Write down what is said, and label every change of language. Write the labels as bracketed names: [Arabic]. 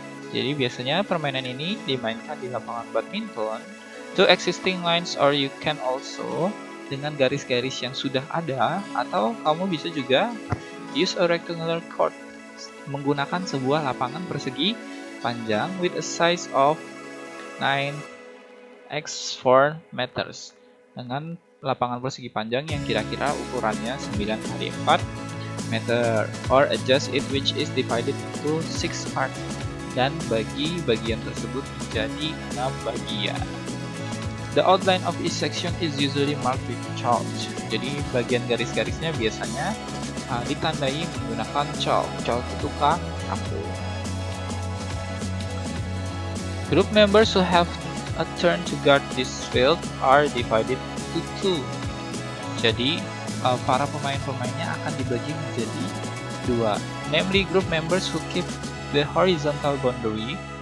[Indonesian] Jadi biasanya permainan ini dimainkan di lapangan badminton. [English] Two existing lines, or you can also [Indonesian] dengan garis-garis yang sudah ada, atau kamu bisa juga [English] use a rectangular court, [Indonesian] menggunakan sebuah lapangan persegi panjang [English] with a size of 9x4 meters, [Indonesian] dengan lapangan persegi panjang yang kira-kira ukurannya 9x4 meter, [English] or adjust it which is divided into 6 parts, [Indonesian] dan bagi bagian tersebut menjadi 6 bagian. [English] The outline of each section is usually marked with chalk. [Indonesian] Jadi bagian garis-garisnya biasanya ditandai menggunakan chalk. Chalk itu kaku. [English] Group members who have a turn to guard this field are divided into 2. [Indonesian] Jadi para pemain-pemainnya akan dibagi menjadi 2. [English] Namely, group members who keep the horizontal boundary.